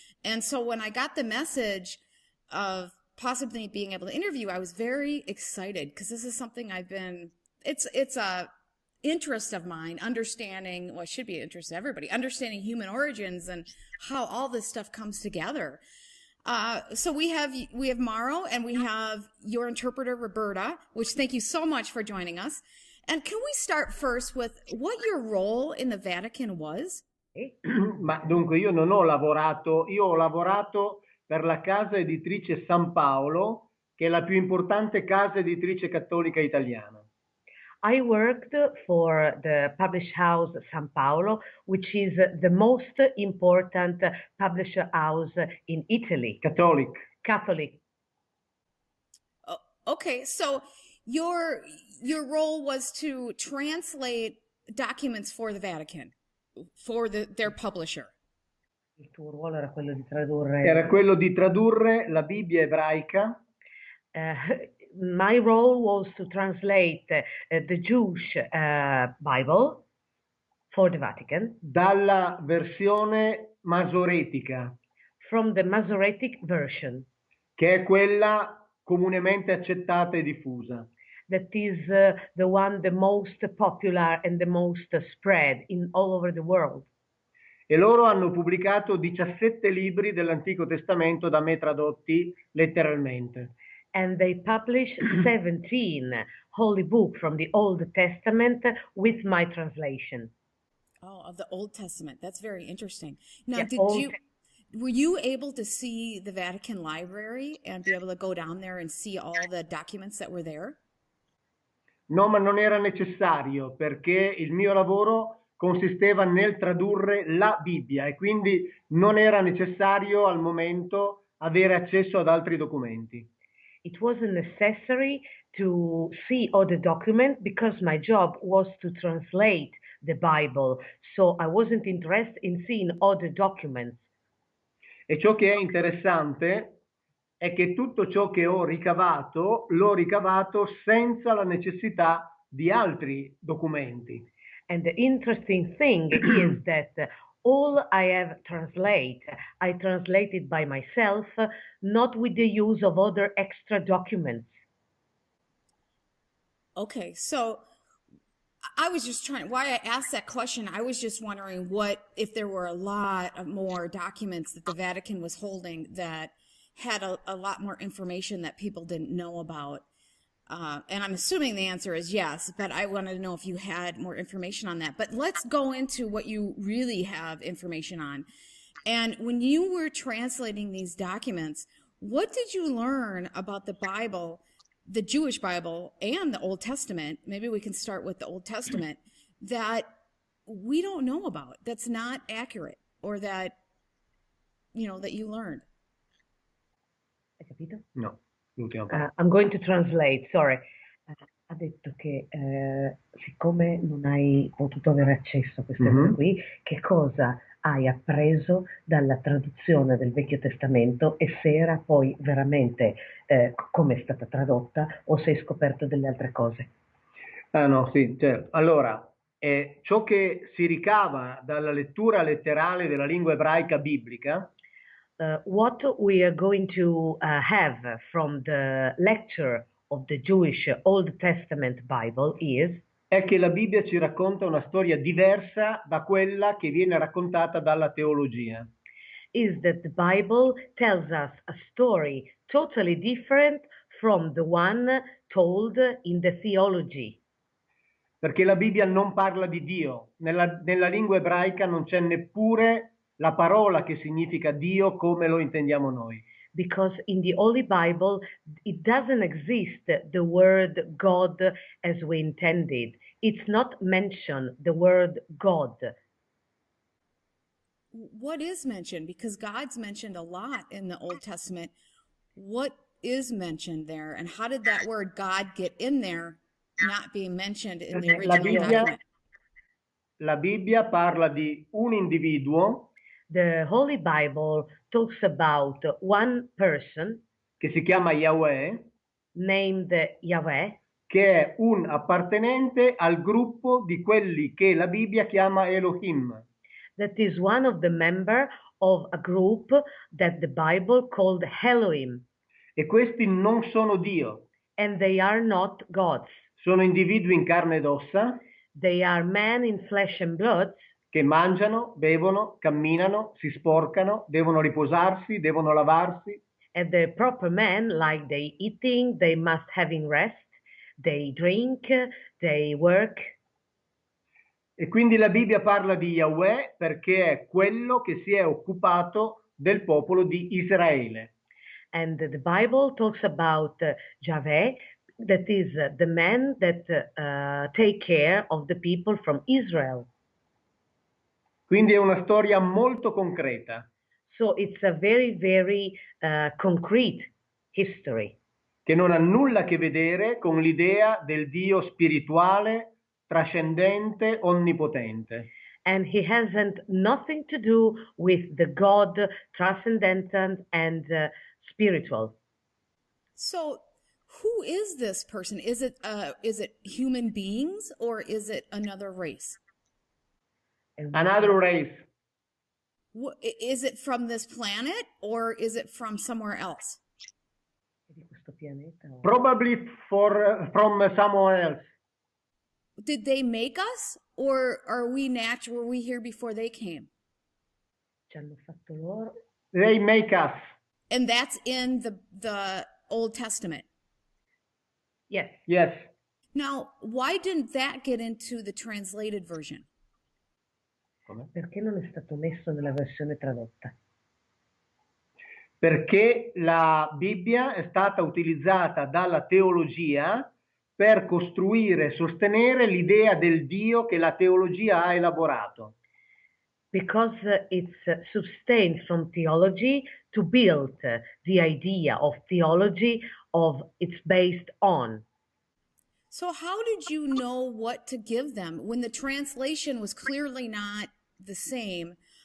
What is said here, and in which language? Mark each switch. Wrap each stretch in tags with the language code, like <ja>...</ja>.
<en>And so when I got the message of possibly being able to interview, I was very excited because this is something it's a interest of mine, understanding, well, it should be an interest of everybody, understanding human origins and how all this stuff comes together. So we have Mauro and we have your interpreter, Roberta, which thank you so much for joining us. And can we start first with what your role in the Vatican was?</en> <it>Ma dunque io non ho lavorato, io ho lavorato per la casa editrice San Paolo, che è la più importante casa editrice cattolica italiana.</it> <en>I worked for the publish house San Paolo, which is the most important publisher house in Italy. Catholic. Oh, okay, so your role was to translate documents for the Vatican, for their publisher.</en> <it>Il tuo ruolo era quello di tradurre. Era quello di tradurre la Bibbia ebraica.</it> <en>My role was to translate the Jewish Bible for the Vatican.</en> <it>Dalla versione masoretica.</it> <en>From the Masoretic version.</en> <it>Che è quella comunemente accettata e diffusa.</it> <en>That is the one the most popular and the most spread in all over the world.</en> <it>E loro hanno pubblicato 17 libri dell'Antico Testamento da me tradotti letteralmente.</it> <en>And they published 17 holy books from the Old Testament with my translation. Oh, of the Old Testament. That's very interesting. Now, Yeah, were you able to see the Vatican Library and be able to go down there and see all the documents that were there?</en> <it>No, ma non era necessario perché il mio lavoro consisteva nel tradurre la Bibbia e quindi non era necessario al momento avere accesso ad altri documenti.</it> <en>It wasn't necessary to see all the documents because my job was to translate the Bible, so I wasn't interested in seeing all the documents.</en> <it>E ciò che è interessante è che tutto ciò che ho ricavato l'ho ricavato senza la necessità di altri documenti.</it> <en>And the interesting thing is that all I have I translated by myself, not with the use of other extra documents. Okay, so I was just why I asked that question, I was just wondering if there were a lot of more documents that the Vatican was holding that had a lot more information that people didn't know about. And I'm assuming the answer is yes, but I wanted to know if you had more information on that. But let's go into what you really have information on. And when you were translating these documents, what did you learn about the Bible, the Jewish Bible, and the Old Testament? Maybe we can start with the Old Testament that we don't know about, that's not accurate, or that, that you learned.</en> <it>Hai capito? No.</it> <en>I'm going to translate, sorry.</en> <it>Ha detto che siccome non hai potuto avere accesso a queste cose qui, che cosa hai appreso dalla traduzione del Vecchio Testamento e se era poi veramente come è stata tradotta o se hai scoperto delle altre cose? No, sì, certo. Allora, ciò che si ricava dalla lettura letterale della lingua ebraica biblica</it> <en>what we are going to have from the lecture of the Jewish Old Testament Bible</en> <it>è che la Bibbia ci racconta una storia diversa da quella che viene raccontata dalla teologia.</it> <en>Is that the Bible tells us a story totally different from the one told in the theology.</en> <it>Perché la Bibbia non parla di Dio, nella lingua ebraica non c'è neppure la parola che significa Dio come lo intendiamo noi.</it> <en>Because in the Holy Bible it doesn't exist the word God as we intended. It's not mentioned, the word God. What is mentioned? Because God's mentioned a lot in the Old Testament. What is mentioned there? And how did that word God get in there, not being mentioned in the original document?</en> <it>La Bibbia parla di un individuo.</it> <en>The Holy Bible talks about one person</en> <it>che si chiama Yahweh,</it> <en>named Yahweh,</en> <it>che è un appartenente al gruppo di quelli che la Bibbia chiama Elohim.</it> <en>That is one of the member of a group that the Bible called Elohim,</en> <it>E questi non sono Dio,</it> <en>and they are not gods.</en> <it>sono individui in carne ed ossa</it> <en>They are men in flesh and blood</en> <it>che mangiano, bevono, camminano, si sporcano, devono riposarsi, devono lavarsi.</it> <en>and the proper men, like they eating, they must having rest, they drink, they work.</en> <it>E quindi la Bibbia parla di Yahweh perché è quello che si è occupato del popolo di Israele.</it> <en>And the Bible talks about Yahweh, that is the man that take care of the people from Israel.</en> <it>Quindi è una storia molto concreta</it> <en>So it's a very, very concrete history</en> <it>che non ha nulla a che vedere con l'idea del Dio spirituale, trascendente, onnipotente.</it> <en>and he hasn't nothing to do with the God transcendental and spiritual. So, who is this person? Is it human beings or is it another race? Another race. Is it from this planet or is it from somewhere else? Probably from someone else. Did they make us or are we natural? Were we here before they came?</en> <it>Ci hanno fatto loro.</it> <en>They make us. And that's in the Old Testament. Yes. Yes. Now, why didn't that get into the translated version?</en> <it>Perché non è stato messo nella versione tradotta? Perché la Bibbia è stata utilizzata dalla teologia per costruire e sostenere l'idea del Dio che la teologia ha elaborato.</it> <en>Because it's sustained from theology to build the idea of theology of it's based on. So how did you know what to give them when the translation was clearly not the same?</en>